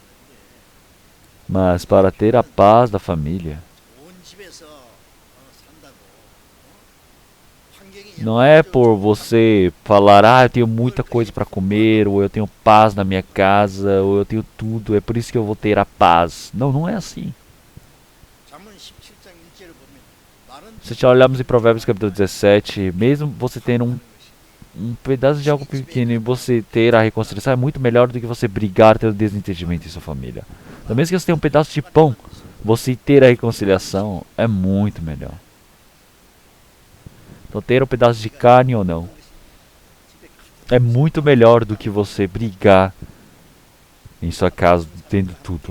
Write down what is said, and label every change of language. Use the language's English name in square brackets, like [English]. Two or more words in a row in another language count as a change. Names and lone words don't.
[Portuguese] Mas para ter a paz da família, Não é por você falar, eu tenho muita coisa para comer, ou eu tenho paz na minha casa, ou eu tenho tudo, é por isso que eu vou ter a paz. Não, não é assim. [Korean] 잠언 17장 1절을 보면 많은 [Portuguese] Se olharmos em Provérbios capítulo 17, mesmo você ter um pedaço de algo pequeno e você ter a reconciliação é muito melhor do que você brigar, ter o desentendimento em sua família. Então, mesmo que você tenha um pedaço de pão, você ter a reconciliação é muito melhor. Então, ter um pedaço de carne ou não é muito melhor do que você brigar em sua casa tendo tudo.